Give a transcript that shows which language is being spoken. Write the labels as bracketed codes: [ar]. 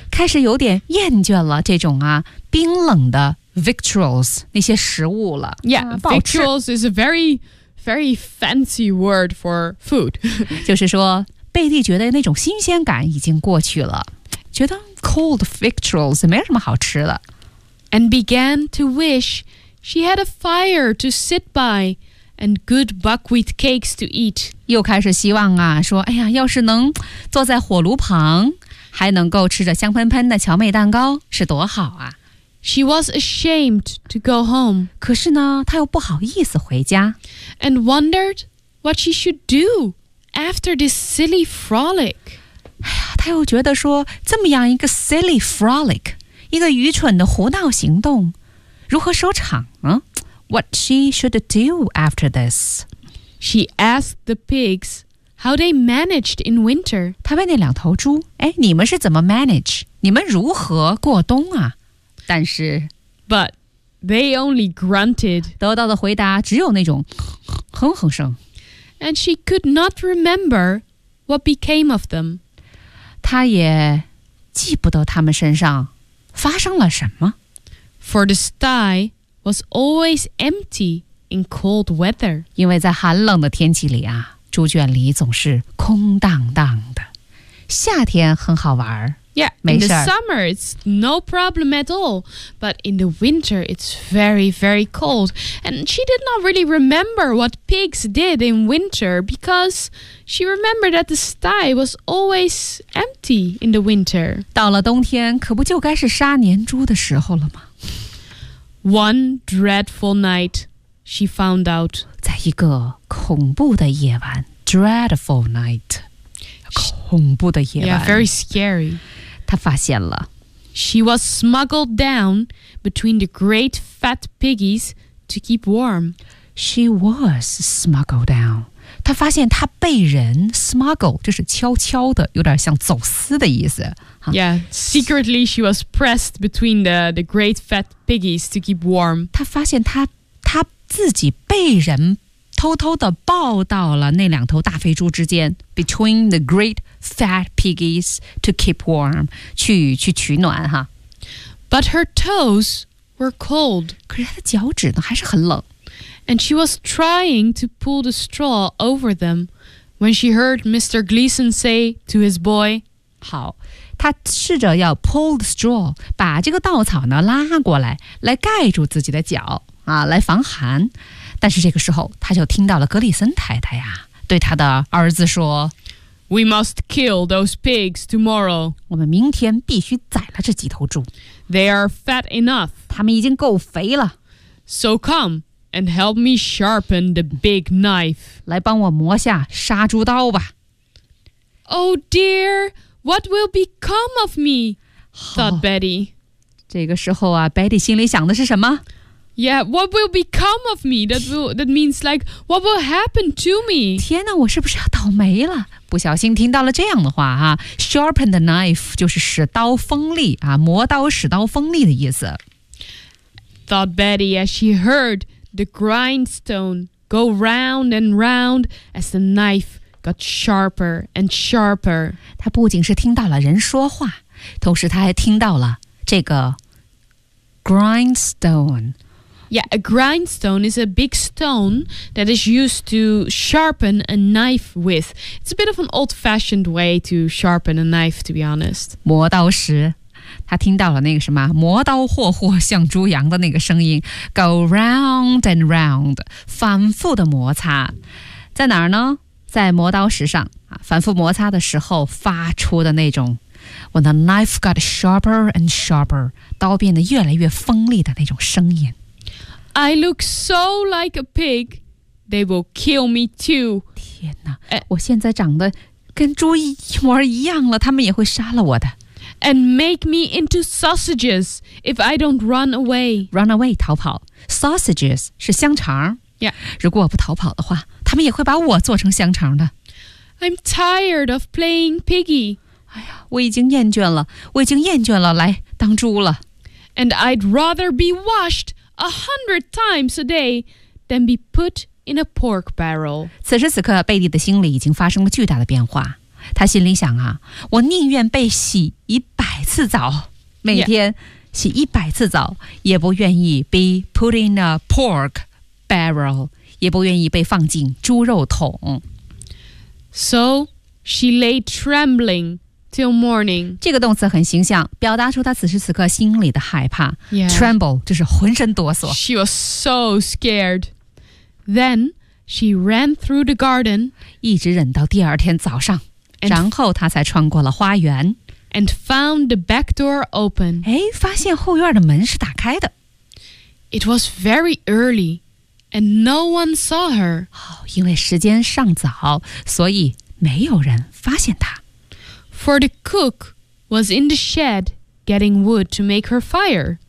[zh] 开始有点厌倦了这种啊冰冷的 victuals 那些食物了。 [en] Yeah, victuals is a very, very fancy word for food. [zh] 就是说，贝蒂觉得那种新鲜感已经过去了，觉得 [en] cold victuals [zh] 没什么好吃的。 [en] And began to wish she had a fire to sit by. And good buckwheat cakes to eat. [zh] 又开始希望啊，说，哎呀，要是能坐在火炉旁，还能够吃着香喷喷的荞麦蛋糕，是多好啊。 [en] She was ashamed to go home. [zh] 可是呢，她又不好意思回家。 [en] And wondered what she should do after this silly frolic. [zh] 哎呀，她又觉得说，这么样一个 [en] silly frolic, [zh] 一个愚蠢的胡闹行动，如何收场呢？ [en] What she should do after this? She asked the pigs how they managed in winter. [zh] 她问那两头猪，哎，你们是怎么 manage? 你们如何过冬啊？但是 [en] But they only grunted. [zh] 得到的回答只有那种哼哼声。 [en] And she could not remember what became of them. [zh] 她也记不得他们身上发生了什么。 [en] For the sty... was always empty in cold weather. [zh] 因为在寒冷的天气里啊，猪圈里总是空荡荡的。夏天很好玩儿。 Yeah, 没事。 [en] In the summer, it's no problem at all. But in the winter, it's very, very cold. And she did not really remember what pigs did in winter because she remembered that the sty was always empty in the winter. [zh] 到了冬天，可不就该是杀年猪的时候了吗？ [en] One dreadful night, she found out. [zh] 在一个恐怖的夜晚 [en] dreadful night, [zh] 恐怖的夜晚 [en] Yeah, very scary. [zh] 她发现了 [en] She was smuggled down between the great fat piggies to keep warm. She was smuggled down. [zh] 她发现她被人 smuggle, 就是悄悄的，有点像走私的意思。 [en] Yeah, secretly she was pressed between the great fat piggies to keep warm. [zh] 她发现她自己被人偷偷地抱到了那两头大肥猪之间 [en] between the great fat piggies to keep warm, [zh] 去取暖哈。 [en] But her toes were cold. [zh] 可是她的脚趾呢还是很冷。 [en] And she was trying to pull the straw over them when she heard Mr. Gleason say to his boy, [zh] 好。他试着要 [en] pull the straw, [zh] 把这个稻草呢拉过来，来盖住自己的脚啊，来防寒。但是这个时候，他就听到了格里森太太呀，对他的儿子说 [en] ：“We must kill those pigs tomorrow. [zh] 我们明天必须宰了这几头猪。 [en] They are fat enough. [zh] 他们已经够肥了。 [en] So come and help me sharpen the big knife. [zh] 来帮我磨下杀猪刀吧。 [en] Oh dear.” What will become of me? Thought Betty. [zh] 这个时候啊 ，Betty 心里想的是什么 [en] ？Yeah, what will become of me? That means like what will happen to me? [zh] 天哪，我是不是要倒霉了？不小心听到了这样的话哈、啊、， [en] sharpen the knife [zh] 就是使刀锋利啊，磨刀使刀锋利的意思。 [en] Thought Betty as she heard the grindstone go round and round as the knife. Got sharper and sharper. [zh] 他不仅是听到了人说话，同时他还听到了这个 grindstone. [en] Yeah, a grindstone is a big stone that is used to sharpen a knife with. It's a bit of an old-fashioned way to sharpen a knife, to be honest. [zh] 磨刀石，他听到了那个什么磨刀霍霍像猪羊的那个声音 ， [en] go round and round, [zh] 反复的摩擦，在哪儿呢？在磨刀石上、啊、反复摩擦的时候发出的那种 [en] When the knife got sharper and sharper [zh] 刀变得越来越锋利的那种声音 [en] I look so like a pig They will kill me too [zh] 天哪、我现在长得跟猪一模一样了他们也会杀了我的 [en] and make me into sausages if I don't run away. Run away, [zh] 逃跑。 Sausages 是香肠。 Yeah. 如果我不逃跑的话，他们也会把我做成香肠的。 [en] I'm tired of playing piggy. [zh] 哎呀，我已经厌倦了，我已经厌倦了来当猪了。 [en] And I'd rather be washed 100 times a day than be put in a pork barrel. [zh] 此时此刻，贝蒂的心里已经发生了巨大的变化。他心里想啊，我宁愿被洗100次澡，每天洗100次澡，也不愿意 [en] be put in a pork barrel， [zh] 也不愿意被放进猪肉桶。 [en] So she lay trembling till morning. [zh] 这个动词很形象，表达出她此时此刻心里的害怕。 Yeah. Tremble 就是浑身哆嗦。 [en] She was so scared. Then she ran through the garden. [zh] 一直忍到第二天早上。然后她才穿过了花园。 [en] And found the back door open. [zh] 哎，发现后院的门是打开的。 [en] It was very early. And no one saw her. [zh] 因为时间尚早，所以没有人发现她。 [en] For the cook was in the shed getting wood to make her fire.